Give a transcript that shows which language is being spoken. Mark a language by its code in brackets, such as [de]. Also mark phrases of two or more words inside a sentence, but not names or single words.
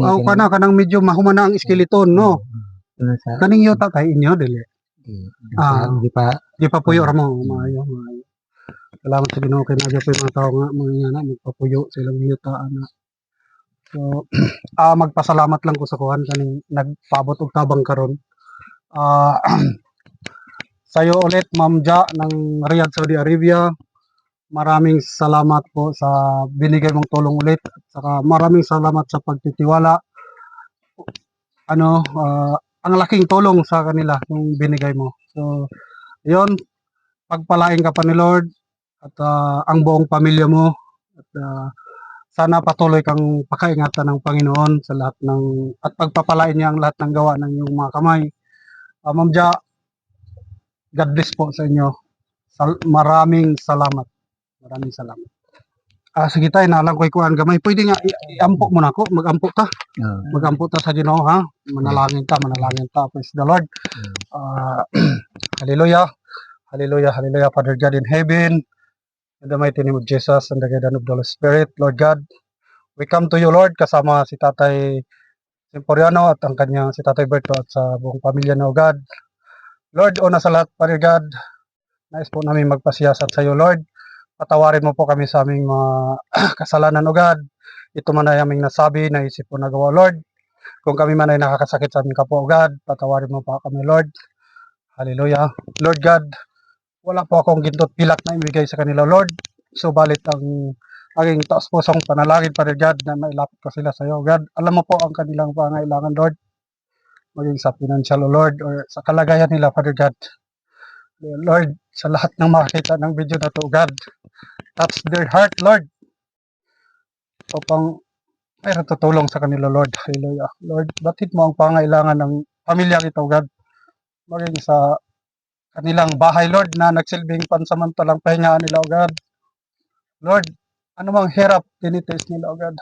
[ceb] kanang medyo mahuman na ang skeleton no kaning yuta kay inyo dili di pa puyo ra mo maayo salamat sa Ginoo kay nadya po yung mga tao nga mga na magpapuyo sa ilang yuta ana so magpasalamat lang ko sa kuhan kaning nagpaabot og tabang karon sayo ulit Ma'am Ja ng Riyadh, Saudi Arabia. [tl] Maraming salamat po sa binigay mong tulong ulit at saka maraming salamat sa pagtitiwala. Ang laking tulong sa kanila yung binigay mo. So, 'yon, pagpalain ka pa ni Lord at ang buong pamilya mo at sana patuloy kang pakaingatan ng Panginoon sa lahat ng at pagpapalain niya ang lahat ng gawa ng iyong mga kamay. Ma'am Ja, [en] God bless [tl] po sa inyo. Maraming salamat. Maraming salamat. [ceb] Sige tay, naalang ko'y kuan gamay. Pwede nga iampo mo na ako, magampo ta. Oh. Magampo ta sa Ginoo ha. Manalangin ta. [en] Praise the Lord. Hallelujah. Hallelujah. Hallelujah. Father God in heaven, in the mighty name of Jesus and the guidance of the Holy Spirit, Lord God, we come to you, [tl] Lord, kasama si Tatay Semporiano at ang kanyang si Tatay Berto at sa buong pamilya na, [en] O God. [tl] Lord, una sa lahat, [en] Father God, [tl] nais po namin magpasiyasat sa iyo, Lord. Patawarin mo po kami sa aming mga kasalanan, [en] O God. [tl] Ito man ay aming nasabi, naisip po nagawa, Lord. Kung kami man ay nakakasakit sa aming kapwa, [en] O God, [tl] patawarin mo pa kami, Lord. Hallelujah. Lord God, wala po akong gintot pilak na ibigay sa kanila, Lord. Subalit ang aking taos pusong panalangin, [en] Father God, [tl] na mailapit ko sila sa iyo, God. Alam mo po ang kanilang pangailangan, Lord. Maging sa financial, [en] O Lord, [tl] or sa kalagayan nila, [en] Father God. [tl] Lord, sa lahat ng makakita ng video na to, God, [en] touch their heart, [tl] Lord. Upang mayroon tutulong sa kanila, Lord. Hallelujah. Lord, batid mo ang pangailangan ng pamilyang ito, God. Maging sa kanilang bahay, Lord, na nagsilbing pansamantalang pahingaan nila, [en] O God. [tl] Lord, anumang hirap tinitis nila, [en] O God.